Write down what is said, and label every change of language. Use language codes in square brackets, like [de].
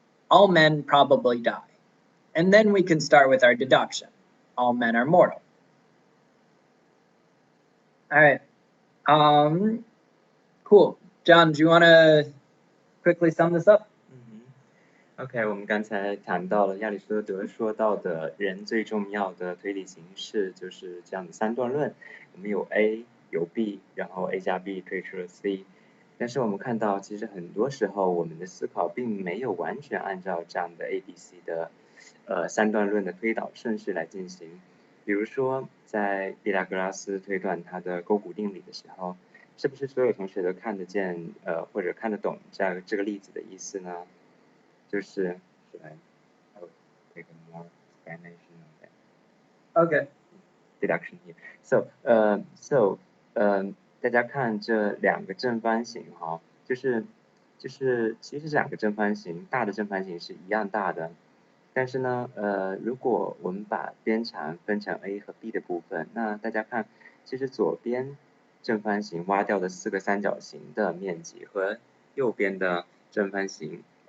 [en] All men probably die. And then we can start with our deduction. All men are mortal. All right. Cool. John, do you want to quickly sum this up? [zh] OK， 我们刚才谈到了亚里士多德说到的人最重要的推理形式就是这样的三段论。我们有 A 有 B， 然后 A 加 B 推出了 C。但是我们看到，其实很多时候我们的思考并没有完全按照这样的 A、B、C 的三段论的推导顺序来进行。比如说，在毕达哥拉斯推断他的勾股定理的时候，是不是所有同学都看得见或者看得懂这个例子的意思呢？ [en] 就是 should I would take a more explanation of that. Okay. Deduction here. [zh] So, 大家看这两个正方形哈，就是其实这两个正方形，大的正方形是一样大的，但是呢，如果我们把边长分成 A 和 B 的部分，那大家看，其实左边正方形挖掉的4个三角形的面积和右边的正方形